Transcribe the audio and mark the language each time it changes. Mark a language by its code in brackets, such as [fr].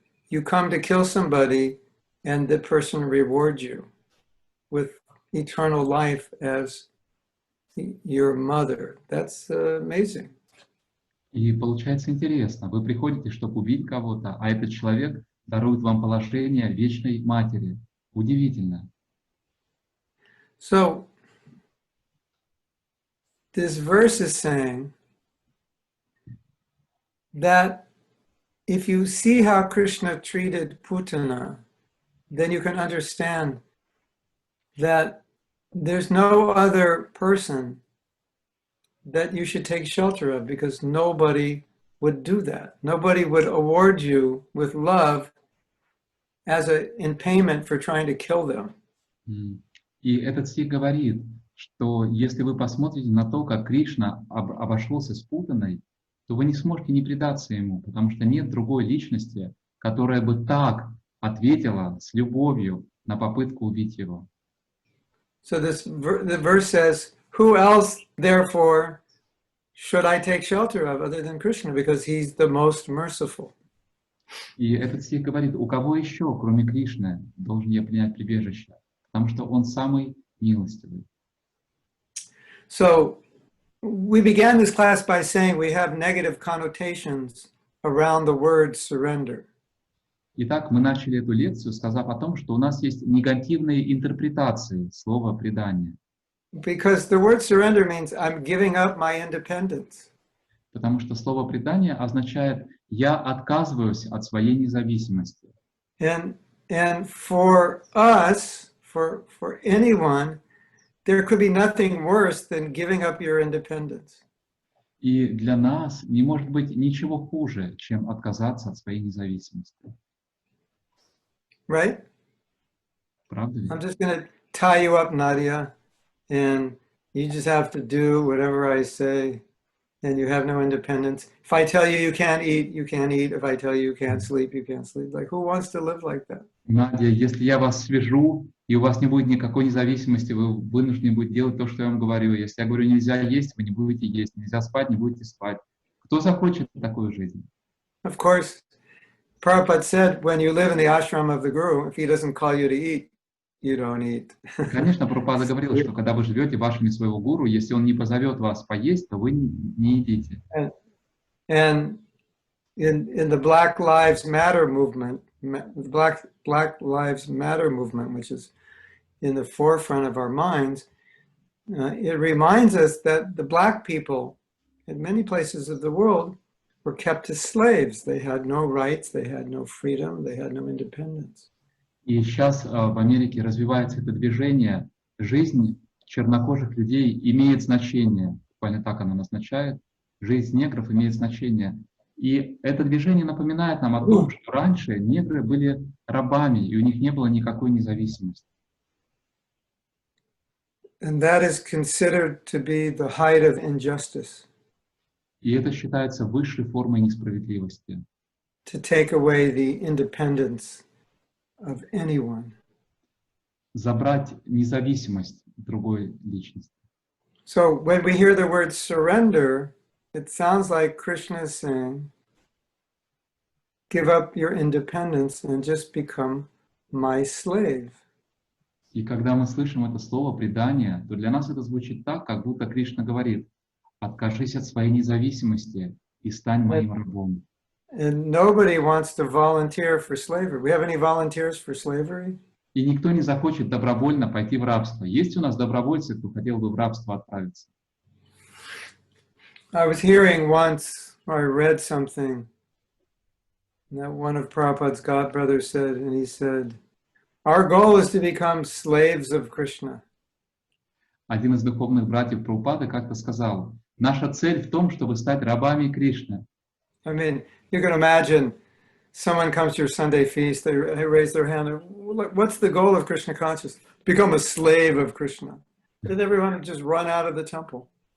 [en] You come to kill somebody, and the person rewards you with eternal life as your mother. That's amazing. [ru] И получается интересно. Вы приходите, чтобы убить кого-то, а этот человек дарует вам положение вечной матери. Удивительно. [en] So this verse is saying that if you see how Krishna treated Putana, then you can understand that there's no other person that you should take shelter of, because nobody would do that. Nobody would award you with love in payment for trying to kill them. [ru] И этот стих говорит, что если вы посмотрите на то, как Кришна обошелся с путаной, то вы не сможете не предаться ему, потому что нет другой личности, которая бы так ответила с любовью на попытку убить его. [en] So the verse says, who else, therefore, should I take shelter of other than Krishna? Because he's the most merciful. [ru] И этот стих говорит, у кого еще, кроме Кришны, должен я принять прибежище? Потому что он самый милостивый. [en] So we began this class by saying we have negative connotations around the word surrender. [ru] Итак, мы начали эту лекцию, сказав о том, что у нас есть негативные интерпретации слова «предание». [en] Because the word surrender means I'm giving up my independence. [ru] Потому что слово «предание» означает «я отказываюсь от своей независимости». [en] And for us, for anyone, there could be nothing worse than giving up your independence. [ru] И для нас не может быть ничего хуже, чем отказаться от своей независимости. [en] Right? [ru] Правда ведь? [en] I'm just going to tie you up, Nadia, and you just have to do whatever I say, and you have no independence. If I tell you you can't eat, you can't eat. If I tell you you can't sleep, you can't sleep. Like, who wants to live like that? [ru] Надя, если я вас свяжу, и у вас не будет никакой независимости, вы вынуждены будете делать то, что я вам говорю. Если я говорю, нельзя есть, вы не будете есть. Нельзя спать, не будете спать. Кто захочет такую жизнь? [en] Of course, Prabhupada said, when you live in the ashram of the Guru, if he doesn't call you to eat, you don't eat. [ru] Конечно, Прабхупада говорил, что когда вы живете в ашраме своего гуру, если он не позовет вас поесть, то вы не едите. [en] And in the Black Lives Matter movement, Black Lives Matter movement, which is in the forefront of our minds, it reminds us that the Black people in many places of the world were kept as slaves. They had no rights, they had no freedom, they had no independence. [ru] И сейчас в Америке развивается это движение. Жизнь чернокожих людей имеет значение. Буквально так оно назначает. Жизнь негров имеет значение. И это движение напоминает нам о том, что раньше негры были рабами, и у них не было никакой независимости. [en] And that is considered to be the height of injustice. [ru] И это считается высшей формой несправедливости. [en] To take away the independence of anyone. [ru] Забрать независимость другой личности. [en] So when we hear the word surrender, it sounds like Krishna is saying, give up your independence and just become my slave. [ru] И когда мы слышим это слово «предание», то для нас это звучит так, как будто Кришна говорит: «Откажись от своей независимости и стань моим рабом». [en] And nobody wants to volunteer for slavery. We have any volunteers for slavery? [ru] И никто не захочет добровольно пойти в рабство. Есть у нас добровольцы, кто хотел бы в рабство отправиться? [en] I was hearing once, or I read something, that one of Prabhupada's godbrothers said, and he said, our goal is to become slaves of Krishna. [ru] Один из духовных братьев Прабхупады как-то сказал: наша цель в том, чтобы стать рабами Кришны. [en] I mean, you can imagine someone comes to your Sunday feast, they raise their hand, what's the goal of Krishna consciousness? Become a slave of Krishna. And everyone would just run out of the temple.